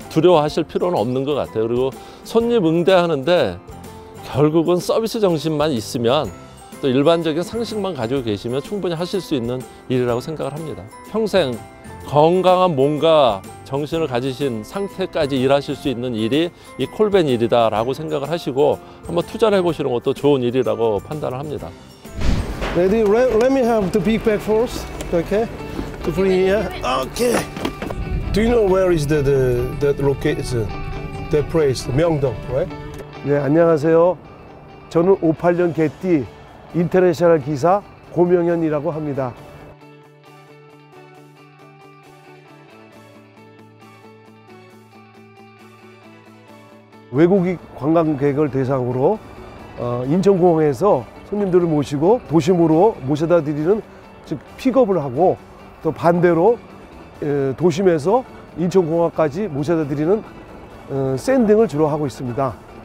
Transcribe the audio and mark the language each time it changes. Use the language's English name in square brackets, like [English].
[Korean] 두려워하실 필요는 없는 것 같아요. 그리고 손님 응대하는데 결국은 서비스 정신만 있으면, 또 일반적인 상식만 가지고 계시면 충분히 하실 수 있는 일이라고 생각을 합니다. 평생 건강한 몸과 정신을 가지신 상태까지 일하실 수 있는 일이 이 콜벤 일이다라고 생각을 하시고 한번 투자를 해보시는 것도 좋은 일이라고 판단을 합니다. [English] Ready? Let me have the big bag first. Okay. To bring here. Okay. Do you know where is that location? That place, 명동, right? [Korean] 네, 안녕하세요. 저는 58년 개띠 인터내셔널 기사 고명현이라고 합니다. 외국인 관광객을 대상으로 인천공항에서 손님들을 모시고 도심으로 모셔다 드리는 즉 픽업을 하고 또 반대로 도심에서 인천공항까지 모셔다 드리는 샌딩을 주로 하고 있습니다.